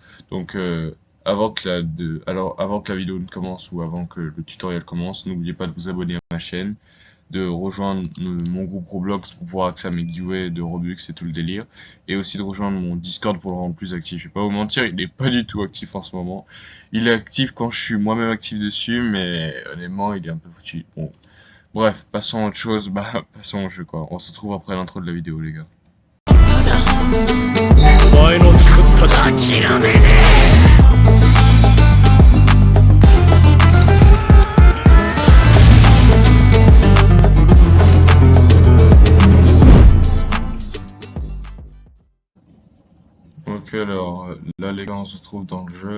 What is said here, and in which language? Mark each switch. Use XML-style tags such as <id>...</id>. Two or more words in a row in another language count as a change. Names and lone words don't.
<fr>Donc, avant que la vidéo ne commence ou avant que le tutoriel commence, n'oubliez pas de vous abonner à ma chaîne, de rejoindre mon groupe Roblox pour pouvoir accéder à mes giveaways de Robux et tout le délire, et aussi de rejoindre mon Discord pour le rendre plus actif. Je vais pas vous mentir, il n'est pas du tout actif en ce moment. Il est actif quand je suis moi-même actif dessus, mais honnêtement, il est un peu foutu. Bon, bref, passons à autre chose, passons au jeu quoi. On se retrouve après l'intro de la vidéo les gars.</fr> <ja>お前の作った諦めね</ja> <fr>Ok, alors là les gars, on se retrouve dans le jeu.</fr>